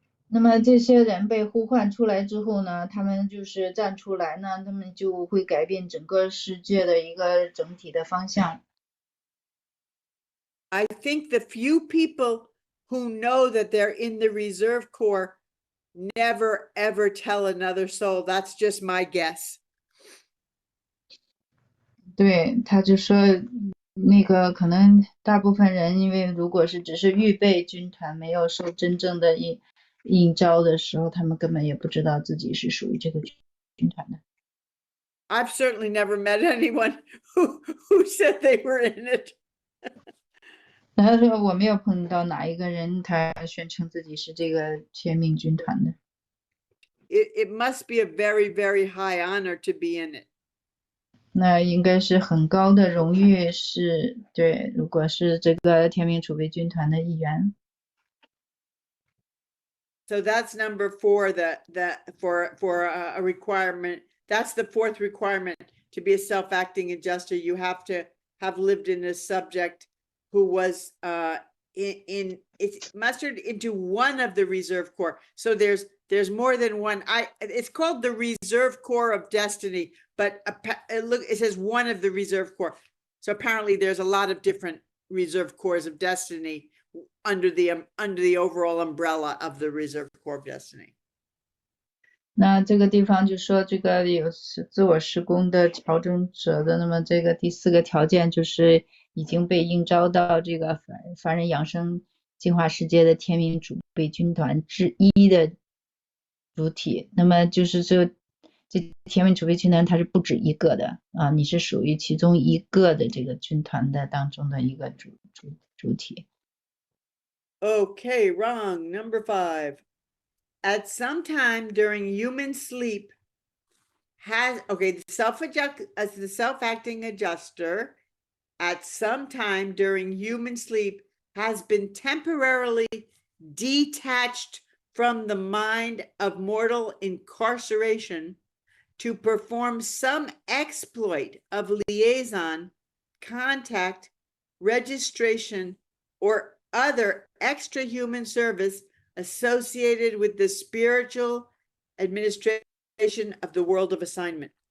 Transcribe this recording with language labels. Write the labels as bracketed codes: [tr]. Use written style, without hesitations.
[zh] 那么这些人被呼唤出来之后呢，他们就是站出来呢，他们就会改变整个世界的一个整体的方向。 [en] I think the few people who know that they're in the Reserve Corps never ever tell another soul. That's just my guess. [zh] 对，他就说那个可能大部分人，因为如果是只是预备军团，没有受真正的应召的时候，他们根本也不知道自己是属于这个军团的。 [en] I've certainly never met anyone who said they were in it. [zh] 他说我没有碰到哪一个人他宣称自己是这个天命军团的。 [en] It must be a very, very high honor to be in it. [zh] 那应该是很高的荣誉，是对，如果是这个天命储备军团的一员。 [en] So that's number 4, for a requirement. That's the 4th requirement to be a self-acting adjuster. You have to have lived in a subject who was it's mustered into one of the Reserve Corps. So there's more than one. It's called the Reserve Corps of Destiny, but it says one of the Reserve Corps. So apparently there's a lot of different Reserve Corps of Destiny under the overall umbrella of the Reserve Corps of Destiny. [zh] 那这个地方就说这个有自我施工的调整者的，那么这个第4个条件就是已经被应召到这个凡人养生进化世界的天命储备军团之一的主体。那么就是这天命储备军团它是不止一个的啊，你是属于其中一个的这个军团的当中的一个主体。 [en] Okay, wrong. Number 5. At some time during human sleep, the self-acting adjuster at some time during human sleep has been temporarily detached from the mind of mortal incarceration to perform some exploit of liaison, contact, registration, or other extra-human service associated with the spiritual administration of the world of assignment.